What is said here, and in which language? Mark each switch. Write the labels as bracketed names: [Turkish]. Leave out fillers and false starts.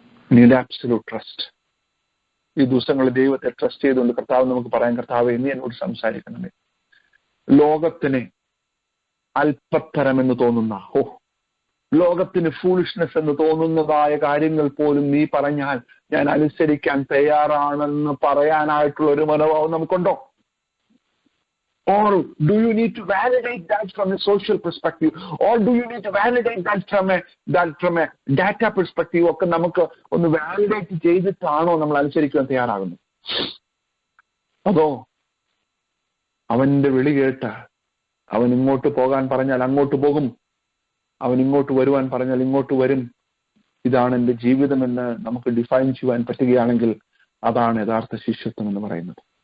[English] Need absolute trust. [Malayalam] ഈ ദിവസങ്ങളിൽ ദൈവത്തെ ട്രസ്റ്റ് ചെയ്തുകൊണ്ട് കർത്താവ് നമുക്ക് പറയാൻ, കർത്താവ് നീ എന്നോട് സംസാരിക്കണമേ. ലോകത്തിന് അല്പത്തരമെന്ന് തോന്നുന്ന, ലോകത്തിന് ഫൂളിഷ്നെസ് എന്ന് തോന്നുന്നതായ കാര്യങ്ങൾ പോലും നീ പറഞ്ഞാൽ ഞാൻ അനുസരിക്കാൻ തയ്യാറാണെന്ന് പറയാനായിട്ടുള്ള ഒരു മനോഭാവം നമുക്കുണ്ടോ? [English] Or do you need to validate that from a social perspective? Or do you need to validate that from a data perspective? [Malayalam] ഒക്കെ നമുക്ക് ഒന്ന് വാലിഡേറ്റ് ചെയ്തിട്ടാണോ നമ്മൾ അനുസരിക്കാൻ തയ്യാറാകുന്നത്? അതോ അവന്റെ വിളി കേട്ട് അവൻ ഇങ്ങോട്ട് പോകാൻ പറഞ്ഞാൽ അങ്ങോട്ട് പോകും, അവൻ ഇങ്ങോട്ട് വരുവാൻ പറഞ്ഞാൽ ഇങ്ങോട്ട് വരും, ഇതാണ് എൻ്റെ ജീവിതമെന്ന് നമുക്ക് ഡിഫൈൻ ചെയ്യുവാൻ പറ്റുകയാണെങ്കിൽ അതാണ് യഥാർത്ഥ ശിഷ്യത്വം എന്ന് പറയുന്നത്.